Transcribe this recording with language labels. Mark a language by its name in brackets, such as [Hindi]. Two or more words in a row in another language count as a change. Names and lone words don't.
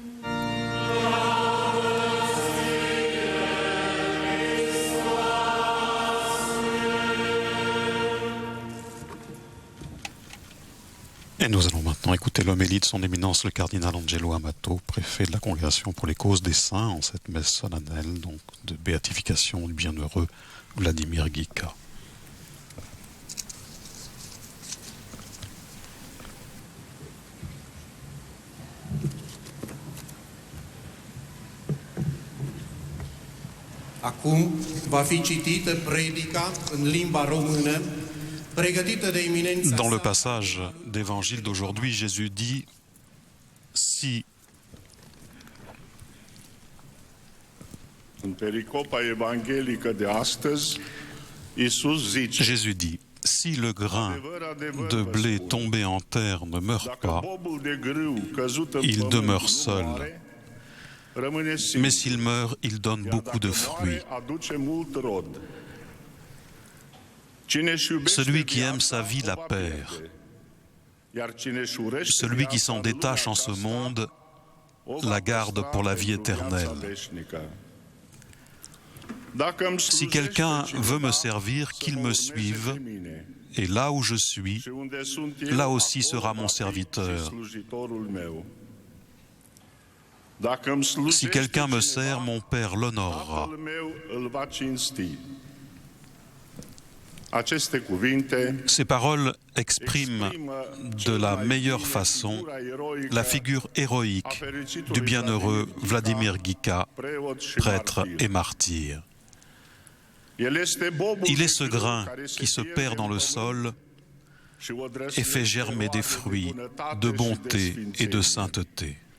[French] Et nous allons maintenant écouter l'homélie de son éminence le cardinal Angelo Amato, préfet de la Congrégation pour les causes des saints, en cette messe solennelle donc, de béatification du bienheureux Vladimir Guica. [Romanian] Acum va fi citită predica în limba română, pregătită de eminența [French] Dans le [Romanian] sa. [French] passage d'évangile d'aujourd'hui, Jésus dit si [Romanian] În pericopa evanghelică de astăzi, Iisus zice: [French] Jésus dit si le grain de blé tombé en terre ne meurt [Romanian] Dacă [French] pas, [Romanian] bobul de grâu căzut în [French] il [Romanian] pământ [French] demeure [Romanian] nu [French] seul. [Romanian] moare, rămâne singur. [French] Mais s'il meurt, il donne [Romanian] Iar [French] beaucoup de [Romanian] dacă [French] fruits. [Romanian] moare, aduce mult rod. Cine își iubește [French] Celui qui aime [Romanian] viața, [French] sa vie [Romanian] o [French] la [Romanian] va [French] perd. [Romanian] pierde. Iar cine își urește [French] Celui qui [Romanian] viața [French] s'en [Romanian] în lumea [French] détache en ce [Romanian] aceasta, [French] monde [Romanian] o va [French] la garde [Romanian] păstra [French] pour la vie [Romanian] pentru viața [French] éternelle. [Romanian] veșnică. Dacă îmi [French] Si [Romanian] slujește [French] quelqu'un [Romanian] cineva, [French] veut me servir, [Romanian] să [French] qu'il [Romanian] mă [French] me [Romanian] urmeze [French] suive, [Romanian] pe mine. [French] et là où je suis, [Romanian] Și unde sunt eu, [French] là aussi [Romanian] acolo [French] sera [Romanian] va [French] mon [Romanian] fi [French] serviteur. [Romanian] și slujitorul meu. Dacă îmi [French] Si [Romanian] slujește [French] quelqu'un me [Romanian] cineva, [French] sert, mon Père l'honorera. [Romanian] Tatăl meu îl va cinsti. Aceste cuvinte [French] Ces paroles expriment de la meilleure façon la figure héroïque du bienheureux Vladimir Guica, prêtre et martyr. Il est ce grain qui se perd dans le sol et fait germer des fruits de bonté et de sainteté.